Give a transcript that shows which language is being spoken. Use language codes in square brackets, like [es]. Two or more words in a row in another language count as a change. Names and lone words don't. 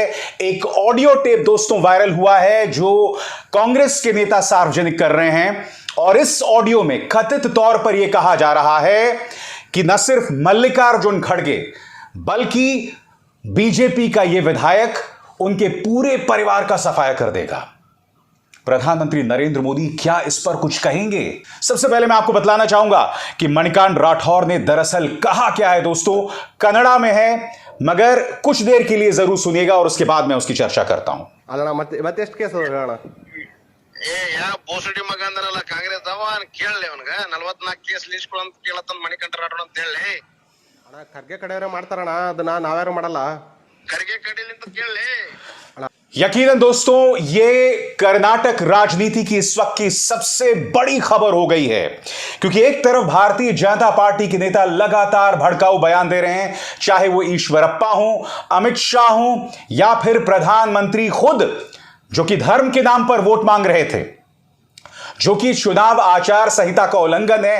[hi] एक ऑडियो टेप दोस्तों वायरल हुआ है जो कांग्रेस के नेता सार्वजनिक कर रहे हैं, और इस ऑडियो में कथित तौर पर यह कहा जा रहा है कि न सिर्फ मल्लिकार्जुन खड़गे बल्कि बीजेपी का यह विधायक उनके पूरे परिवार का सफाया कर देगा। प्रधानमंत्री नरेंद्र मोदी क्या इस पर कुछ कहेंगे? सबसे पहले मैं आपको बतलाना चाहूंगा कि मणिकांत राठौर ने दरअसल कहा क्या है दोस्तों। कन्नड़ा में है, मगर कुछ देर के लिए जरूर सुनिएगा और उसके बाद मैं उसकी चर्चा करता हूं। [kn] ಮತ್ತೆಷ್ಟು ಕೇಸ್ ಅಣ್ಣ? ಬೋಸಡಿ ಮಗ ಅಂದನಲ್ಲ ಕಾಂಗ್ರೆಸ್ ಅವನ್ ಕೇಳಲಿ ಅವನ್ಗ 44 ಕೇಸ್ ಲಿಸ್ಟ್ ಅಂತ ಕೇಳತ್ತನ್ ಮಣಿಕಂಠ ರಾಠೋಡ್ ಅಂತ ಹೇಳಿ ಅಣ್ಣ. ಖರ್ಗೆ ಕಡೆಯವರೇ ಮಾಡ್ತಾರಣ್ಣ, ಅದನ್ನ ನಾವ್ಯಾರು ಮಾಡಲ್ಲ. ಖರ್ಗೆ ಕಡೆಯಲ್ಲಿ ಅಂತ ಕೇಳಲಿ. [hi] यकीनन दोस्तों ये कर्नाटक राजनीति की इस वक्त की सबसे बड़ी खबर हो गई है, क्योंकि एक तरफ भारतीय जनता पार्टी के नेता लगातार भड़काऊ बयान दे रहे हैं, चाहे वो ईश्वरप्पा हो, अमित शाह हो या फिर प्रधानमंत्री खुद, जो कि धर्म के नाम पर वोट मांग रहे थे, जो कि चुनाव आचार संहिता का उल्लंघन है।